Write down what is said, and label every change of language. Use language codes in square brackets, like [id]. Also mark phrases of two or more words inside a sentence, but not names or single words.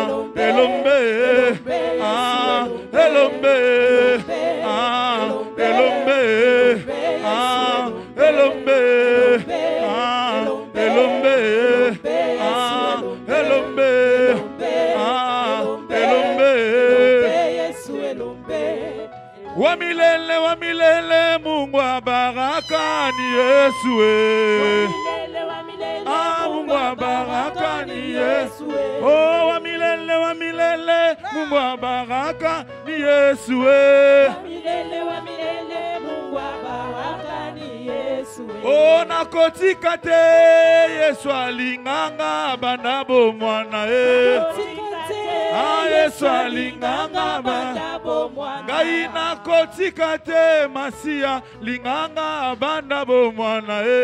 [ln] Elombe, ah, Elombe, ah, Elombe, ah, Elombe, ah, Elombe, ah, Elombe, ah, Elombe, [sw] Wamilele Mungu wa baraka ni Yesu. Ah, Mungu wa baraka ni Yesu. Oh, wamilele Mungu wa baraka ni Yesu. Wamilele Mungu wa baraka ni Yesu. [ln] Oh, nakotika te Yesu alinganga bana bo mwana. Ah, Yesu alinganga bana bo mwana. Ngai nakotika te Masia linganga bana bo mwana.